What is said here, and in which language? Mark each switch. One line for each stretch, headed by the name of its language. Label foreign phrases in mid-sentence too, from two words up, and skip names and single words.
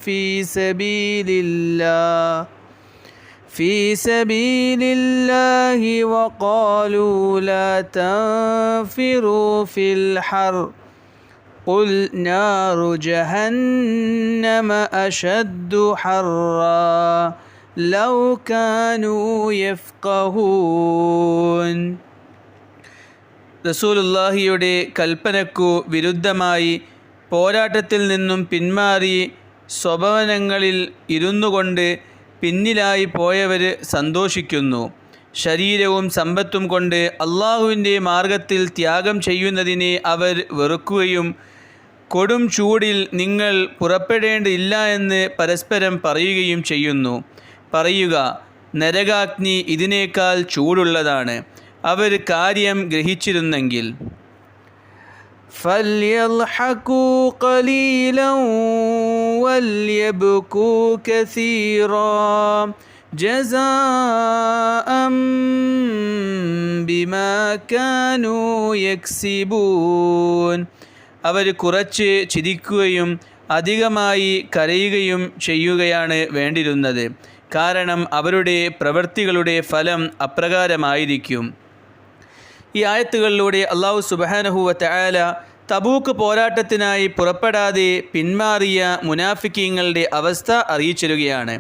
Arabic: في سبيل الله وقالوا لا تنفروا في الحر قل نار جهنم أشد حرا لو كانوا يفقهون.
Malayalam: റസൂലുള്ളാഹിയുടെ കൽപ്പനക്കു വിരുദ്ധമായി പോരാട്ടത്തിൽ നിന്നും പിന്മാറി സ്വഭവനങ്ങളിൽ ഇരുന്നുകൊണ്ട് പിന്നിലായി പോയവർ സന്തോഷിക്കുന്നു. ശരീരവും സമ്പത്തും കൊണ്ട് അള്ളാഹുവിൻ്റെ മാർഗത്തിൽ ത്യാഗം ചെയ്യുന്നതിനെ അവർ വെറുക്കുകയും കൊടും ചൂടിൽ നിങ്ങൾ പുറപ്പെടേണ്ടതില്ല എന്ന് പരസ്പരം പറയുകയും ചെയ്യുന്നു. പറയുക, നരകാഗ്നി ഇതിനേക്കാൾ ചൂടുള്ളതാണ്. അവർ കാര്യം ഗ്രഹിച്ചിരുന്നെങ്കിൽ.
Arabic: فليضحكوا قليلا وليبكوا كثيرا جزاء بما كانوا يكسبون.
Malayalam: അവർ കുറച്ച് ചിരിക്കുകയും അധികമായി കരയുകയും ചെയ്യുകയാണ് വേണ്ടിയിരുന്നത്. കാരണം അവരുടെ പ്രവൃത്തികളുടെ ഫലം അപ്രകാരമായിരിക്കും. ഈ ആയത്തുകളിലൂടെ അല്ലാഹു
Arabic: سبحانه وتعالى
Malayalam: തബൂക്ക് പോരാട്ടത്തിനായി പുറപ്പെടാതെ പിന്മാറിയ മുനാഫിക്കീങ്ങളുടെ അവസ്ഥ അറിയിച്ചിരുകയാണ്.